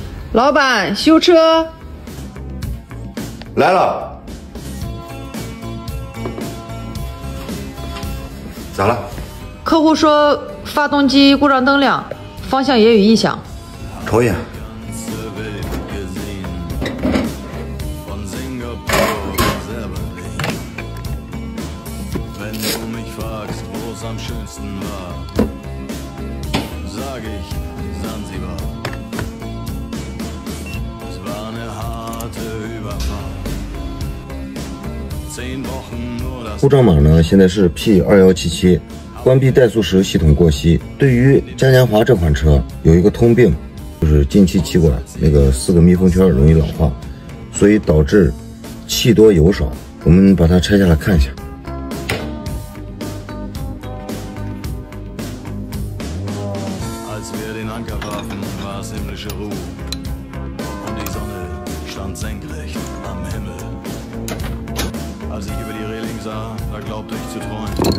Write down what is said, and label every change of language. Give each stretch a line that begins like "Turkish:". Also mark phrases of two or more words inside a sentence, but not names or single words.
Chinese: 老板，修车来了。咋了？客户说发动机故障灯亮，方向也有异响。抽烟。
German: am schönsten war, sag ich Sansibar. Es war eine harte Überfahrt. 10 Wochen nur das。
Chinese: 故障码呢，现在是 P2177，关闭怠速时系统过熄。对于嘉年华这款车有一个通病，就是进气气管那个4个密封圈容易老化，所以导致气多油少。我们把它拆下来看一下。
German: Als wir den Anker warfen, war es himmlische Ruhe und die Sonne stand senkrecht am Himmel. Als ich über die Reling sah, da glaubte ich zu träumen.